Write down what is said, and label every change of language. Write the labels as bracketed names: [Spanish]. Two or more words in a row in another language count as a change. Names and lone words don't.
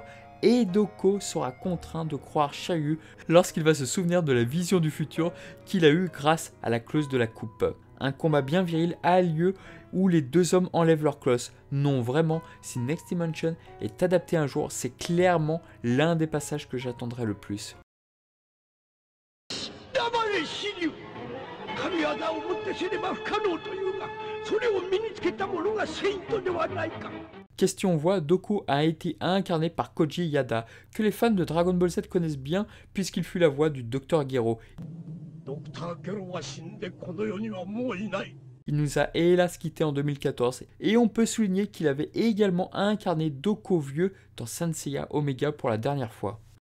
[French] Et Doko sera contraint de croire Shiryu lorsqu'il va se souvenir de la vision du futur qu'il a eue grâce à la clause de la coupe. Un combat bien viril a lieu où les deux hommes enlèvent leur clause. Non, vraiment, si Next Dimension est adapté un jour, c'est clairement l'un des passages que j'attendrai le plus. [Japanese] 神業をもってすれば不可能というが、それを身につけた者がセイントではないか。 [French] Question voix, Doko a été incarné par Koji Yada, que les fans de Dragon Ball Z connaissent bien puisqu'il fut la voix du Dr Gero. Il nous a hélas quitté en 2014 et on peut souligner qu'il avait également incarné Doko vieux dans Saint Seiya Omega pour la dernière fois.